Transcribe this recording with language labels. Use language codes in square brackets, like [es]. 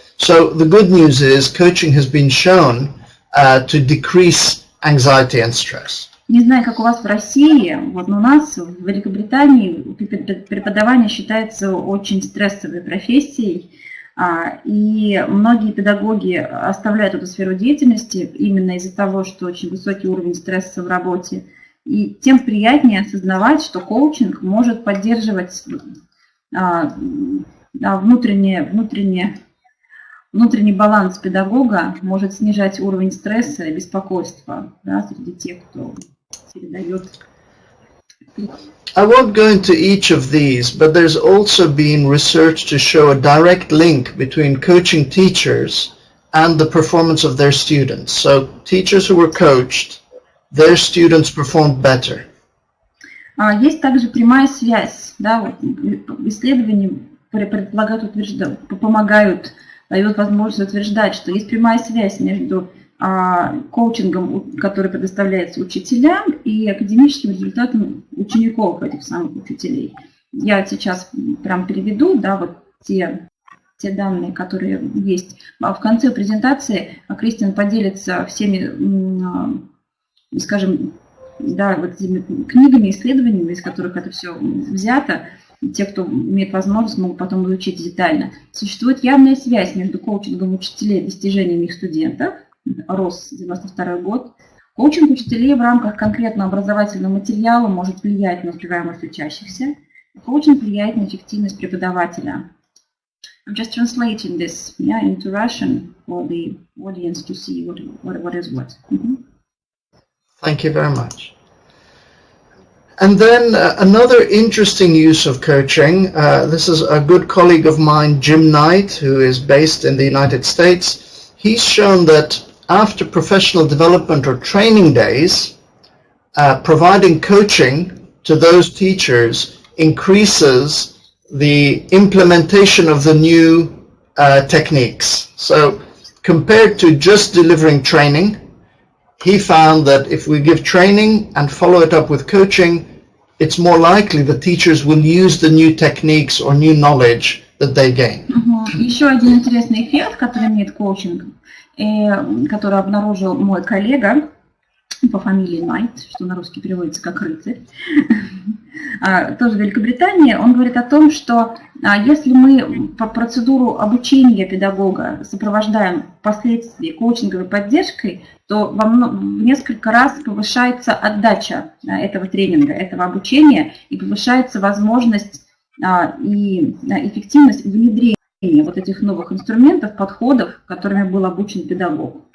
[en] So the good news is coaching has been shown to decrease anxiety and stress. [ru] Не знаю, как у вас в России, вот у нас в Великобритании преподавание считается очень стрессовой профессией, и многие педагоги оставляют эту сферу деятельности именно из-за того, что очень высокий уровень стресса в работе. И тем приятнее осознавать, что коучинг может поддерживать внутренний баланс педагога, может снижать уровень стресса и беспокойства, да, среди тех, кто передает. [en] I won't go into each of these, but there's also been research to show a direct link between coaching teachers and the performance of their students. So teachers who were coached, their students performed better. [ru] Есть также прямая связь, да, вот, исследования предполагают, помогают, дают возможность утверждать, что есть прямая связь между коучингом, который предоставляется учителям, и академическим результатом учеников этих самых учителей. Я сейчас прям переведу, да, вот те данные, которые есть. В конце презентации Кристиан поделится всеми, скажем, да, вот этими книгами, исследованиями, из которых это все взято. Те, кто имеет возможность, могут потом изучить детально. Существует явная связь между коучингом учителей и достижениями их студентов. РОС, 92 год. Коучинг учителей в рамках конкретного образовательного материала может влиять на успеваемость учащихся. Коучинг влияет на эффективность преподавателя. [en] I'm just translating this into Russian for the audience to see what is what. Thank you very much. And then another interesting use of coaching, this is a good colleague of mine, Jim Knight, who is based in the United States. He's shown that after professional development or training days, providing coaching to those teachers increases the implementation of the new techniques. So compared to just delivering training, he found that if we give training and follow it up with coaching, it's more likely that teachers will use the new techniques or new knowledge that they gain. [ru] Еще один интересный эффект, который имеет коучинг, который обнаружил мой коллега по фамилии Найт, что на русский переводится как рыцарь, тоже в Великобритании, он говорит о том, что если мы по процедуру обучения педагога сопровождаем впоследствии коучинговой поддержкой, то в несколько раз повышается отдача этого тренинга, этого обучения, и повышается возможность и эффективность внедрения вот этих новых инструментов, подходов, которыми был обучен педагог.